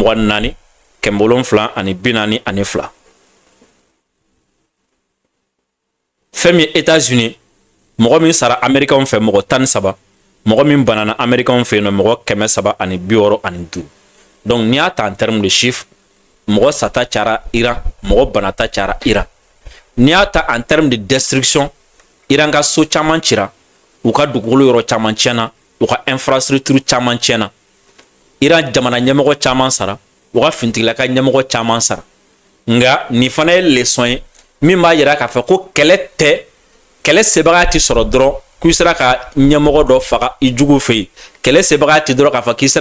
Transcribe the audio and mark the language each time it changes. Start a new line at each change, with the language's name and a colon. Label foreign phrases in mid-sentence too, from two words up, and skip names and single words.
Bambara: 24742 fɛn min ye États-Unis mɔgɔ min sara américain fɛ mɔgɔ 13 mɔgɔ min banana américain fɛ yen mɔgɔ 365 donc n'i y'a ta
French: en terme de chiffre
Bambara: mɔgɔ sata cara Iran mɔgɔ banata cara Iran n'i y'a ta
French: en terme de destruction
Bambara: Iran ka so caman cira u ka dugukolo yɔrɔ caman tiɲɛna u ka infrastructure caman tiɲɛna Iran jamana ɲɛmɔgɔ caman sara u ka fintigilaka ɲɛmɔgɔ caman sara nga nin fana ye leçon ye min b'a yira k'a fɔ ko kɛlɛ sebaga ti sɔrɔ dɔrɔn k'i sera ka ɲɛmɔgɔ dɔ faga i jugu fɛ yen kɛlɛ sebaga ti dɔrɔn k'a fɔ k'i sera